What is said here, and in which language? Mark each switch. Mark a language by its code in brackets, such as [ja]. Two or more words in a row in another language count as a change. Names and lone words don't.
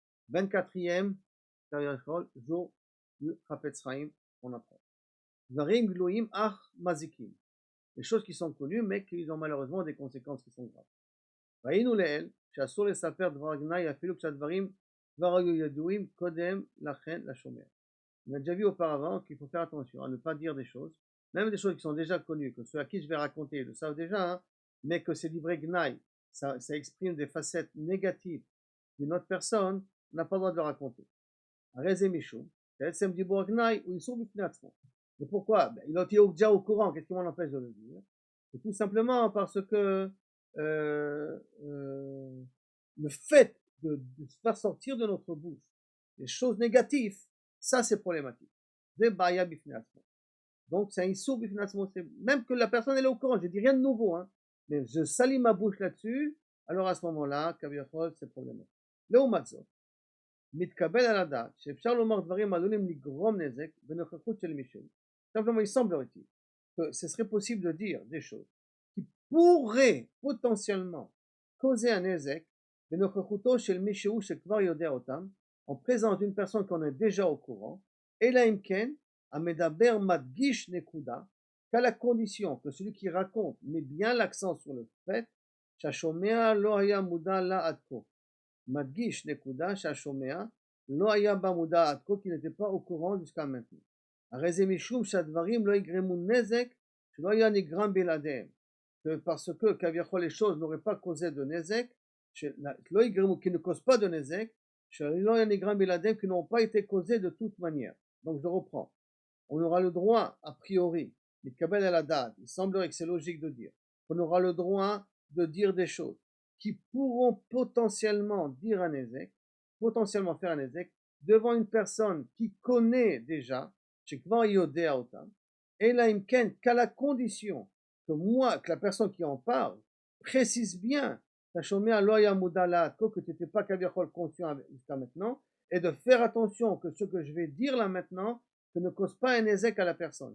[fr] 24e jour du Chafetz Chaim, on apprend. [he] דברים גלויים אך מזיקים. [fr] Les choses qui sont connues, mais qui ont malheureusement des conséquences qui sont graves. [he] ראינו לעיל שאסור לספר דבר גנאי אפילו כשהדברים כבר היו ידועים קודם לכן לשומע. [fr] On a déjà vu auparavant qu'il faut faire attention à ne pas dire des choses, même des choses qui sont déjà connues, que ceux à qui je vais raconter le savent déjà, hein, mais que ces livrets gnaï, ça exprime des facettes négatives d'une autre personne, on n'a pas le droit de le raconter. [he] הרי מישהו, בעצם דיבור גנאי הוא איסור בפני עצמו. [fr] Et pourquoi? Il est déjà au courant, qu'est-ce qui m'en empêche de le dire? C'est tout simplement parce que le fait de faire sortir de notre bouche des choses négatives, ça c'est problématique. Donc c'est un [he] איסור בפני עצמו, [fr] même que la personne elle est au courant, je dis rien de nouveau, hein, mais je salis ma bouche là-dessus, alors à ce moment-là, c'est problématique. [he] לעומת זאת, מתקבל על הדעת שאפשר לומר דברים עלולים לגרום נזק בנוכחות של מישהו. [fr] Simplement, il semblerait-il que ce serait possible de dire des choses qui pourraient potentiellement causer un nezek [he] בנוכחותו של מישהו שכבר יודע אותם, [fr] en présence d'une personne qu'on est déjà au courant, [he] אלא אם כן המדבר מדגיש נקודה, [fr] qu'à la condition que celui qui raconte met bien l'accent sur le fait [he] שהשומע לא היה מודע לה עד כה. מדגיש נקודה שהשומע לא היה בה מודע עד כה, [fr] qui n'était pas au courant jusqu'à maintenant. [he] הרי זה משום שהדברים לא יגרמו נזק שלא היה נגרם בלעדיהם. [fr] Parce que כביכול les choses n'auraient pas causé de נזק, [he] שלא יגרמו, [fr] qui ne causent pas de נזק, [he] שלא היה נגרם בלעדיהם, [fr] qui n'ont pas été causés de toute manière. Donc je reprends. On aura le droit, a priori, [he] מתקבל על הדעת, [fr] il semblerait que c'est logique de dire, on aura le droit de dire des choses qui pourront potentiellement dire un ezek, potentiellement faire un ezek, devant une personne qui connaît déjà, et là, qu'à la condition que la personne qui en parle, précise bien, que tu n'étais pas conscient jusqu'à maintenant, et de faire attention que ce que je vais dire là maintenant, que ne cause pas un ezek à la personne.